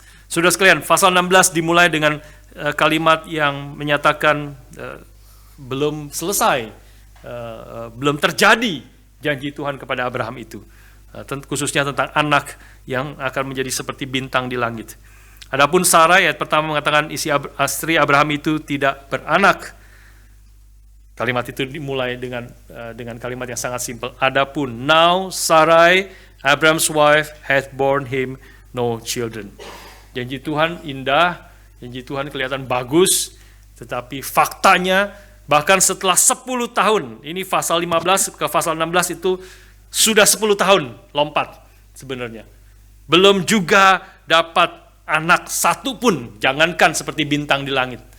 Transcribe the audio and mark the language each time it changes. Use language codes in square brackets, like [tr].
[id] Saudara sekalian, pasal 16 dimulai dengan kalimat yang menyatakan belum selesai, belum terjadi janji Tuhan kepada Abraham itu, khususnya tentang anak yang akan menjadi seperti bintang di langit. Adapun Sarai, ayat pertama mengatakan istri Abraham itu tidak beranak. Kalimat itu dimulai dengan kalimat yang sangat simpel. Adapun [en] now Sarai, Abraham's wife, hath borne him no children. Janji Tuhan indah, janji Tuhan kelihatan bagus, tetapi faktanya bahkan setelah 10 tahun, ini pasal 15 ke pasal 16 itu sudah 10 tahun lompat sebenarnya. Belum juga dapat anak satu pun, jangankan seperti bintang di langit.